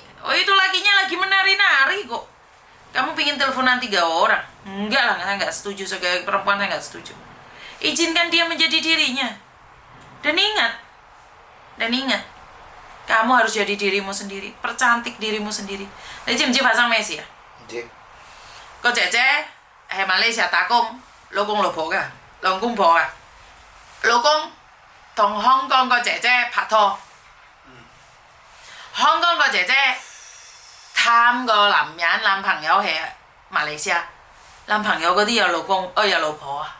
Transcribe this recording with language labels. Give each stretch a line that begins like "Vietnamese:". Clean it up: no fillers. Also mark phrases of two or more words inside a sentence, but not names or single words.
Indonesian: Oh, itu lakinya lagi menari-nari kok. Kamu pingin teleponan 3 orang? Enggak lah, saya nggak setuju. Sebagai perempuan saya nggak setuju. Izinkan dia menjadi dirinya. Dan ingat, kamu harus jadi dirimu sendiri, percantik dirimu sendiri.
Cantonese: Ni 知唔知發生咩事啊？唔知。個姐姐係馬來西亞打工，老公老婆㗎，兩公婆啊。老公同香港個姐姐拍拖，香港個姐姐貪個男朋友係馬來西亞，男朋友嗰啲有老公，有老婆啊。